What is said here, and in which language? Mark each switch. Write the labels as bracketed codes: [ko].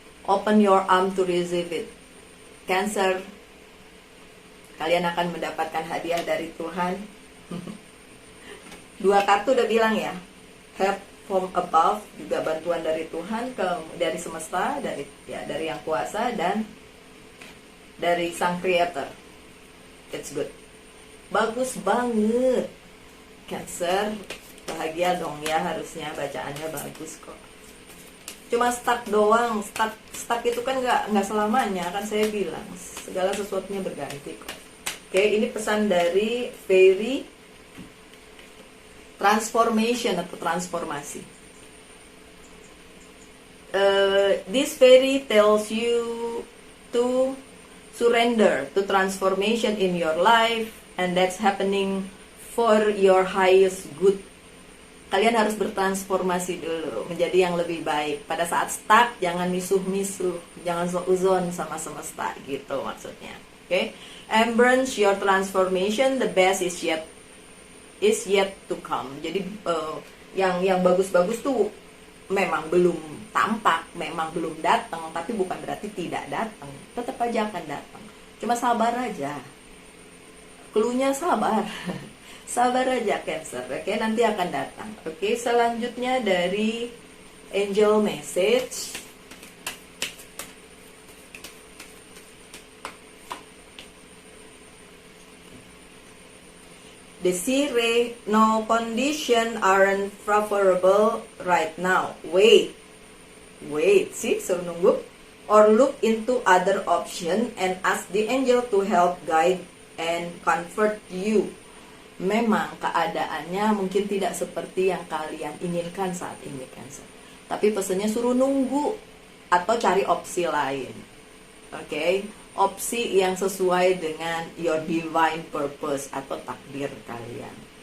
[en] Open your arm to receive it. [id] Cancer, kalian akan mendapatkan hadiah dari Tuhan. Dua kartu udah bilang ya, [en] help from above, [id] juga bantuan dari Tuhan, dari semesta, dari Yang Kuasa, dan dari Sang Creator. [en] It's good. [id] bagus banget. Cancer, bahagia dong ya, harusnya bacaannya bagus kok. Cuma stuck doang, stuck itu kan nggak selamanya, kan saya bilang segala sesuatunya berganti kok. Oke, ini pesan dari Fairy Transformation atau transformasi. [en] This fairy tells you to surrender to transformation in your life, and that's happening for your highest good. [id] Kalian harus bertransformasi dulu menjadi yang lebih baik. Pada saat stuck, jangan misuh-misuh, jangan seuzon sama semesta gitu maksudnya. [en] Oke, embrace your transformation. The best is yet to come. [id] Jadi yang bagus-bagus tuh memang belum tampak, memang belum datang, tapi bukan berarti tidak datang. Tetap aja akan datang. Cuma sabar aja. Cluenya sabar. Sabar aja Cancer. Oke, nanti akan datang. Oke, selanjutnya dari Angel Message. [en] Desire, no condition aren't favorable right now. Wait, [id] sih, suruh nunggu. [en] Or look into other option and ask the angel to help guide and comfort you. [id] Memang keadaannya mungkin tidak seperti yang kalian inginkan saat ini, Cancer. Tapi pesannya suruh nunggu atau cari opsi lain. Oke, opsi yang sesuai dengan [en] your divine purpose [id] atau takdir kalian.